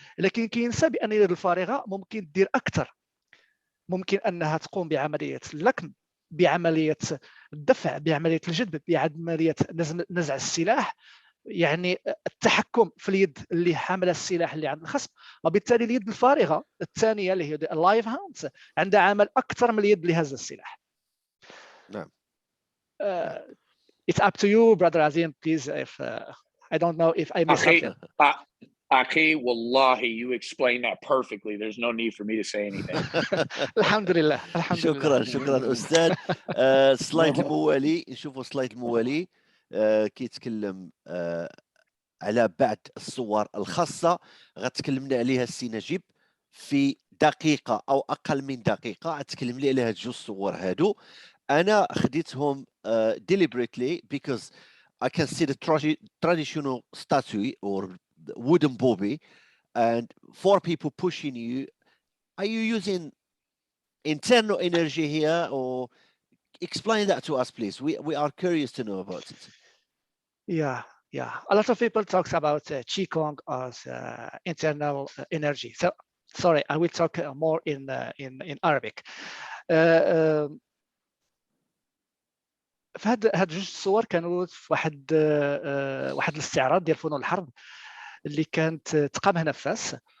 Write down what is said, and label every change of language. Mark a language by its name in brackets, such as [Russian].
[Arabic] لكن كينسى بان اليد الفارغه ممكن دير اكثر، ممكن انها تقوم بعمليه اللكم، بعمليه الدفع، بعمليه الجذب، بعمليه نزع السلاح، يعني التحكم في اليد اللي حامله السلاح اللي عند الخصم. وبالتالي اليد الفارغه الثانيه اللي هي اللايف هاندز عندها عمل اكثر من اليد اللي هز السلاح. نعم. [English] It's up to you, brother Azeem, please. If I don't know if I missed something. Akhi, wallahi, you explained that perfectly. There's no need for me to say anything. [Arabic] Alhamdulillah. شكرا أستاذ. السلايد الموالي، نشوفوا السلايد الموالي كيتكلم على بعض الصور الخاصة غتكلمنا عليها السي نجيب في دقيقة أو أقل من دقيقة. غتكلم لي على هاد جوج صور هادو. أنا خديتهم [English] deliberately because I can see the traditional statue or wooden bobby, and four people pushing you. Are you using internal energy here, or explain that to us, please? We are curious to know about it. Yeah. A lot of people talk about Qigong as internal energy. So, sorry, I will talk more in Arabic. [Arabic] فهاد جوج الصور كانوا في واحد الاستعراض ديال فنون الحرب اللي كانت تقام هنا في فاس.